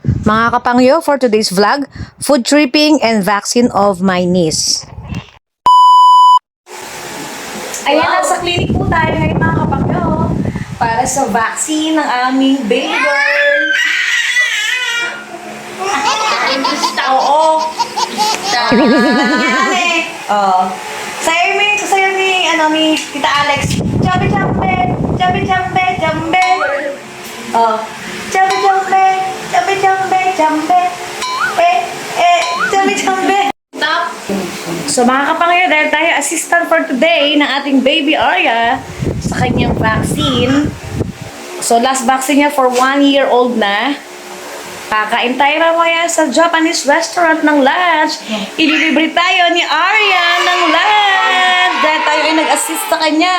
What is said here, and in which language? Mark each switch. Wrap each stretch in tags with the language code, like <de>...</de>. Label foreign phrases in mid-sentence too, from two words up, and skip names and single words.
<tl>Mga kapangyo,</tl> <en>for today's vlog, food tripping and vaccine of my niece.</en> <tl>Ayan, nasa clinic po tayo ngayon mga kapangyo para sa vaccine ng aming baby girl. Oo. Oh. Sayo ni Tita Alex. Jambe, jambe, jambe, jambe, jambe. Oh. Jambe, jambe, jambe, jambe, jambe. Jambe, jambe.</tl> <en>Stop.</en> <tl>So mga kapangyo, dahil tayo</tl> <en>assistant for today</en> <tl>ng ating baby Arya sa kanyang vaccine.</tl> <en>So last vaccine</en> <tl>niya</tl> <en>for 1-year-old</en> <tl>na. Kakain tayo mamaya sa</tl> <en>Japanese restaurant</en> <tl>ng lunch. Ililibre tayo ni Arya ng lunch dahil tayo ay nag-assist sa kanya.</tl>